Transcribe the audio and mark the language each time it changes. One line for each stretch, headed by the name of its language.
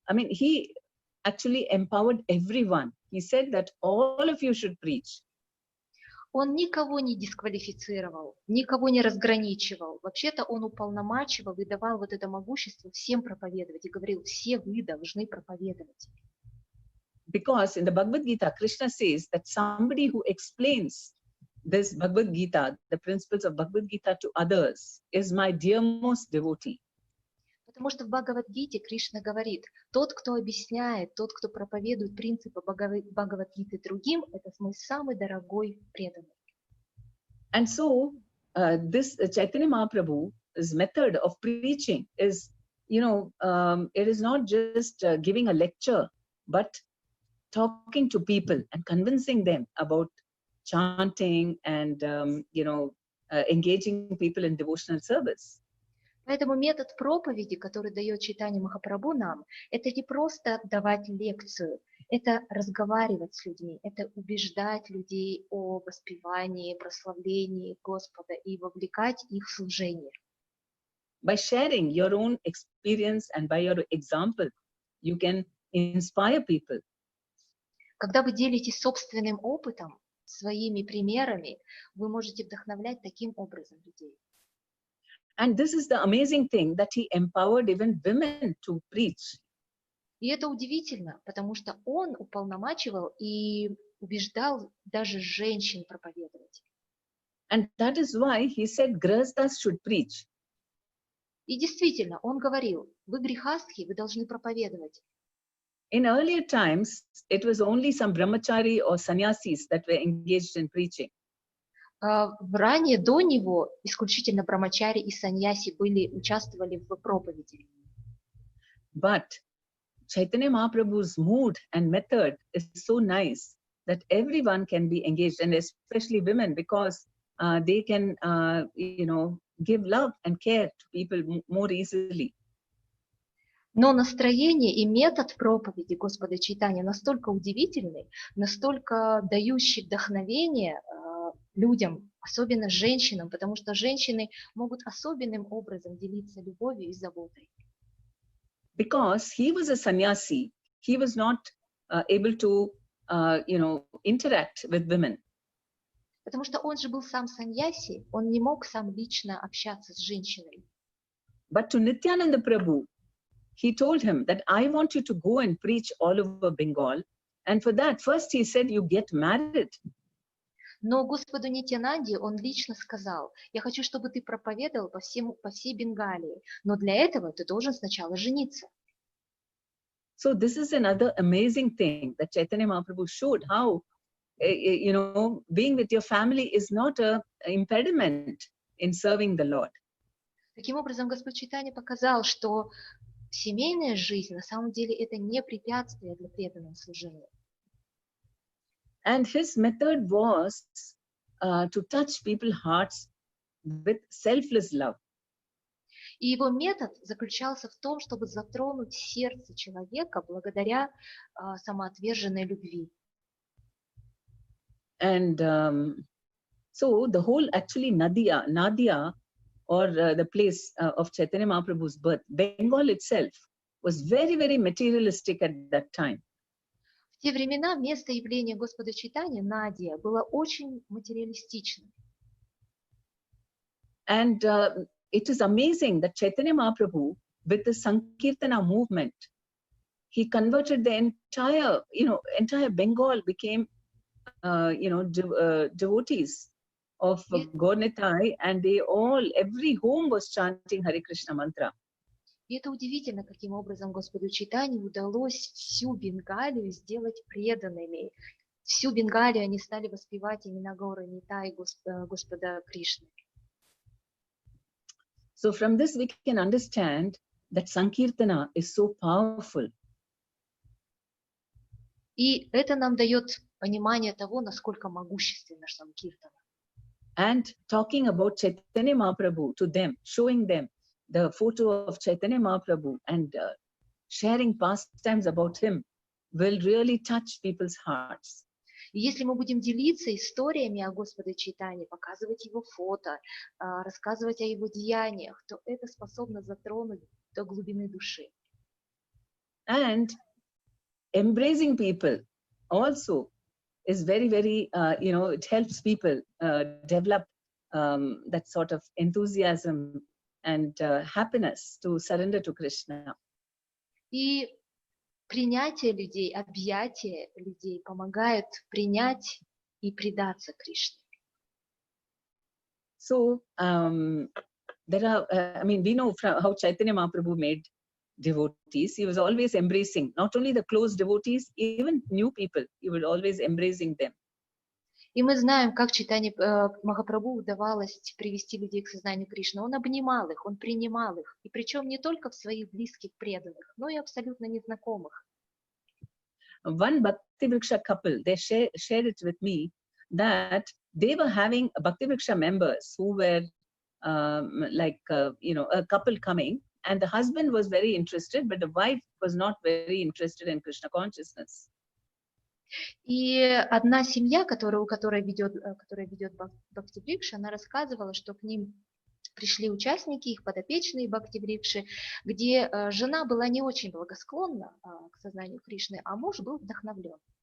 English: He actually empowered everyone. He said that all of you should preach.
Russian: Он никого не дисквалифицировал, никого не разграничивал. Вообще-то он уполномачивал и давал вот это могущество всем проповедовать и говорил, все вы должны проповедовать.
English: Because in the Bhagavad Gita, Krishna says that somebody who explains this Bhagavad Gita, the principles of Bhagavad Gita to others, is my dearmost devotee.
Russian: Потому что в Бхагавад-гите Кришна говорит, тот, кто объясняет, тот, кто проповедует принципы Бхагавад-гиты другим, это мой самый дорогой преданный.
English: And so this Chaitanya Mahaprabhu's method of preaching is, it is not just giving a lecture, but talking to people and convincing them about chanting and, engaging people in devotional service.
Russian: Поэтому метод проповеди, который дает Чайтанья Махапрабху нам, это не просто давать лекцию, это разговаривать с людьми, это убеждать людей о воспевании, прославлении Господа и вовлекать их в служение.
English: By sharing your own experience and by your example, you can inspire people.
Russian: Когда вы делитесь собственным опытом, своими примерами, вы можете вдохновлять таким образом людей.
English: And this is the amazing thing that he empowered even women to preach.
Russian: И это удивительно, потому что он уполномачивал и убеждал даже женщин проповедовать.
English: And that is why he said Grihasthas should preach.
Russian: И действительно, он говорил, вы грехастхи, вы должны проповедовать.
English: In earlier times, it was only some brahmachari or sannyasis that were engaged in preaching.
Russian: Ранее, до него, исключительно брамачари и саньяси участвовали в проповеди.
English: But Chaitanya Mahaprabhu's mood and method is so nice that everyone can be engaged, and especially women, because they can, give love and care to people more easily.
Russian: Но настроение и метод проповеди Господа Чайтаньи настолько удивительный, настолько дающий вдохновение людям, особенно женщинам, потому что женщины могут особенным образом делиться любовью и заботой.
English: Because he was a sannyasi, he was not able to, interact with women.
Russian: Потому что он же был сам саньяси, он не мог сам лично общаться с женщиной.
English: But to Nityananda Prabhu, he told him that I want you to go and preach all over Bengal. And for that, first he said, you get married.
Russian: Но Господу Нитьянанде он лично сказал, я хочу, чтобы ты проповедовал по всей Бенгалии, но для этого ты должен сначала жениться.
English: So this is another amazing thing that Chaitanya Mahaprabhu showed how, being with your family is not an impediment in serving the Lord.
Russian: Таким образом, Господь Чайтанья показал, что семейная жизнь на самом деле это не препятствие для преданного служения.
English: And his method was to touch people's hearts with selfless love.
Russian: И его метод заключался в том, чтобы затронуть сердце человека благодаря самоотверженной любви.
English: And so the whole actually Nadia, or the place of Chaitanya Mahaprabhu's birth, Bengal itself was very, very materialistic at that time.
Russian: В те времена место явления Господа Чайтаньи, Надия, было очень материалистичным.
English: And it is amazing that Chaitanya Mahaprabhu, with the Sankirtana movement, he converted the entire Bengal became, devotees of Gaur-Nitai, and every home was chanting Hare Krishna mantra.
Russian: И это удивительно, каким образом Господу Чайтаньи удалось всю Бенгалию сделать преданными. Всю Бенгалию они стали воспевать имена Гаура Нитай, Господа Кришны.
English: So from this we can understand that Sankirtana is so powerful.
Russian: И это нам дает понимание того, насколько могущественна Санкиртана.
English: And talking about Chaitanya Mahaprabhu to them, showing them the photo of Chaitanya Mahaprabhu and sharing pastimes about him will really touch people's hearts.
Russian: И если мы будем делиться историями о Господе Чайтаньи, показывать его фото, рассказывать о его деяниях, то это способно затронуть до глубины души.
English: And embracing people also is very, very, it helps people develop that sort of enthusiasm and happiness to surrender to Krishna.
Russian: И принятие людей, объятие людей помогает принять и предаться Кришне.
English: So there are, we know from how Chaitanya Mahaprabhu made devotees. He was always embracing not only the close devotees, even new people. He would always embracing them.
Russian: И мы знаем, как Чайтанье Махапрабху удавалось привести людей к сознанию Кришны. Он обнимал их, он принимал их. И причем не только в своих близких преданных, но и абсолютно незнакомых.
English: One Bhakti Vriksha couple, they shared it with me that they were having Bhakti Vriksha members who were a couple coming, and the husband was very interested, but the wife was not very interested in Krishna consciousness.
Russian: И одна семья, которая ведет Бхакти Врикша, она рассказывала, что к ним пришли участники, их подопечные Бхакти Врикши, где жена была не очень благосклонна к сознанию Кришны, а муж был вдохновлен.